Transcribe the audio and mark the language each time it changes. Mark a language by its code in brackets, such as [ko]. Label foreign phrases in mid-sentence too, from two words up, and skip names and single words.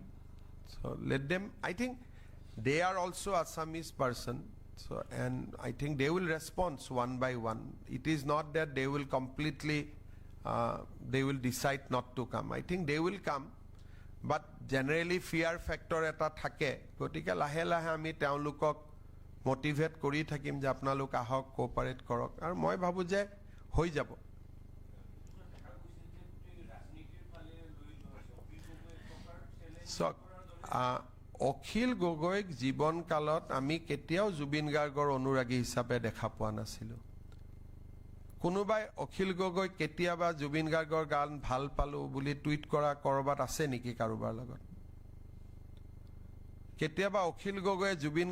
[en] So let them, I think they are also Assamese person. So, and I think they will respond one by one. It is not that they will completely, they will decide not to come. I think they will come. But generally fear factor [as] এটা থাকে. গতিকে লাহে লাহে আমি তেওঁলোকক motivate কৰি থাকিম যে আপোনালোক আহক cooperate কৰক. আৰু মই ভাবো যে হৈ যাব. [en] So, [as] অখিল গগৈক জীৱন কালত আমি কেতিয়াও জুবিন গাৰ্গৰ অনুৰাগী হিচাপে দেখা পোৱা নাছিলো কোনোবাই অখিল গগৈ কেতিয়াবা জুবিন গাৰ্গৰ গান ভাল পালো বুলি টুইট কৰা কৰবাত আছে নেকি কাৰোবাৰ লগত কেতিয়াবা অখিল গগৈ জুবিন